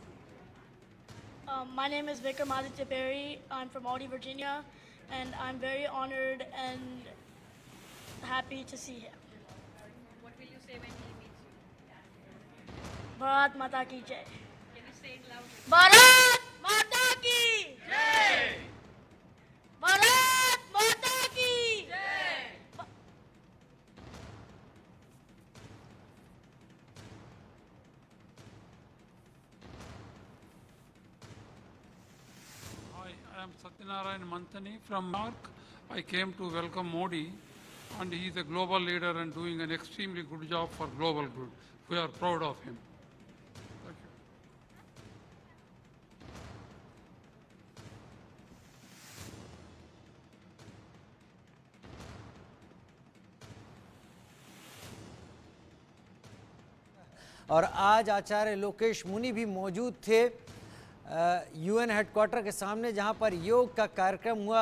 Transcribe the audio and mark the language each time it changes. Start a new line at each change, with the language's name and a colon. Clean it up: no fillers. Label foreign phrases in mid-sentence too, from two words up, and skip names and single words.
English: My name is Vikramaditya Berry. I'm from Aldi, Virginia, and I'm very honored and happy to see him. What will you say when he meets you?
Hindi: भारत माता की जय.
English: Can you say it loudly?
Hindi: भारत माता की जय. भारत माता की जय.
English: Hi, I am Satyanarayan Mantani from New York. I came to welcome Modi, and he is a global leader and doing an extremely good job for global good. We are proud of him. Thank you.
Hindi: और आज आचार्य लोकेश मुनि भी मौजूद थे यूएन हेडक्वार्टर के सामने, जहां पर योग का कार्यक्रम हुआ।